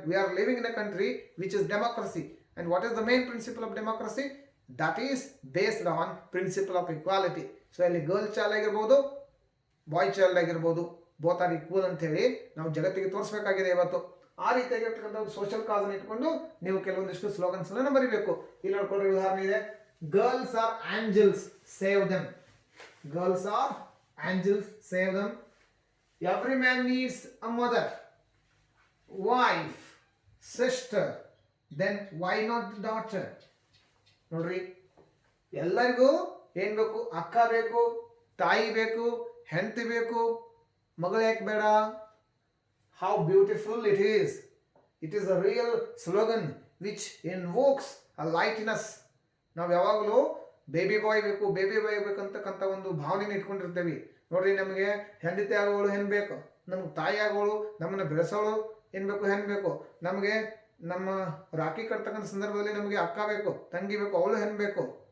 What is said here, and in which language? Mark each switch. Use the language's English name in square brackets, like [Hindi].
[English] We are living in a country which is democracy. And what is the main principle of democracy? That is based on principle of equality. [Kannada] So ಇಲ್ಲಿ girl child ಆಗಿರ್ಬೋದು, ಬಾಯ್ child ಆಗಿರ್ಬೋದು, [English] both are equal [Kannada] ಅಂತ ಹೇಳಿ ನಾವು ಜಗತ್ತಿಗೆ ತೋರಿಸಬೇಕಾಗಿದೆ ಇವತ್ತು. ಆ ರೀತಿಯಾಗಿರ್ತಕ್ಕಂಥ ಸೋಷಿಯಲ್ ಕಾಸ್ ಅನ್ನು ಇಟ್ಕೊಂಡು ನೀವು ಕೆಲವೊಂದಿಷ್ಟು ಸ್ಲೋಗನ್ಸ್ ಅನ್ನು ಬರೀಬೇಕು. ಇಲ್ಲಿ ನೋಡ್ಕೊಂಡ್ರೆ ಉದಾಹರಣೆ ಇದೆ, [English] Girls are angels, save them. Girls are angels, save them. Every man needs a mother, wife, sister, then why not the daughter? [Kannada] ನೋಡ್ರಿ, ಎಲ್ಲರಿಗೂ ಏನ್ ಬೇಕು, ಅಕ್ಕ ಬೇಕು, ತಾಯಿ ಬೇಕು, ಹೆಂಡತಿ ಬೇಕು, ಮಗಳು ಯಾಕೆ ಬೇಡ? [English] How beautiful it is. It is a real slogan which invokes a lightness. [Kannada] ನಾವು ಯಾವಾಗಲೂ ಬೇಬಿ ಬಾಯ್ ಬೇಕಂತಕ್ಕಂಥ ಒಂದು ಭಾವನೆನ ಇಟ್ಕೊಂಡಿರ್ತೇವೆ. ನೋಡ್ರಿ, ನಮಗೆ ಹೆಂಡತಿ ಆಗೋಳು ಹೆಣ್ ಬೇಕು, ನಮ್ಗೆ ತಾಯಿ ಆಗೋಳು, ನಮ್ಮನ್ನ ಬೆಳೆಸೋಳು ಏನ್ ಬೇಕು, ಹೆಣ್ ಬೇಕು. ನಮಗೆ ನಮ್ಮ ರಾಖಿ ಕಟ್ತಕ್ಕಂಥ ಸಂದರ್ಭದಲ್ಲಿ ನಮಗೆ ಅಕ್ಕ ಬೇಕು, ತಂಗಿ ಬೇಕು, ಅವಳು ಹೆಣ್ ಬೇಕು.